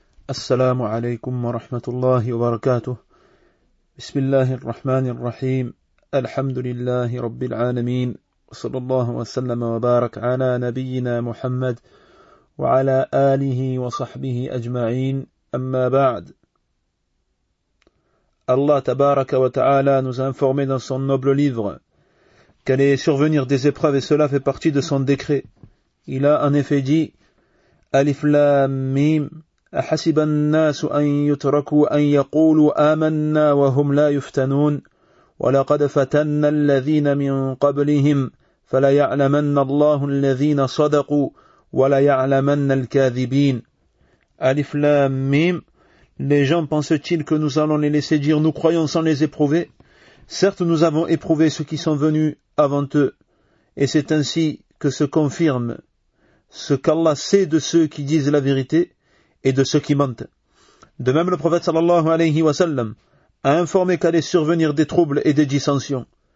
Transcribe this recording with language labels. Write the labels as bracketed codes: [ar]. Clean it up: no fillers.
[ar] السلام عليكم ورحمة الله وبركاته. بسم الله الرحمن الرحيم. الحمد لله رب العالمين، صلى الله وسلم وبارك على نبينا محمد وعلى آله وصحبه أجمعين، أما بعد. الله تبارك وتعالى [fr] nous a informé dans son noble livre qu'allait survenir des épreuves et cela fait partie de son décret. Il a en effet dit [ar] Alif Lam Mim أحسب الناس أن يتركوا أن يقولوا آمنا وهم لا يفتنون ولقد فتن الذين من قبلهم فليعلمن الله الذين صدقوا وليعلمن الكاذبين ألف لام ميم. [fr] Les gens pensent-ils que nous allons les laisser dire nous croyons sans les éprouver? Certes, nous avons éprouvé ceux qui sont venus avant eux, et c'est ainsi que se confirme ce qu'Allah sait de ceux qui disent la vérité et de ceux qui mentent. De même, le prophète sallallahu alayhi wa sallam a informé qu'allaient survenir des troubles et des dissensions.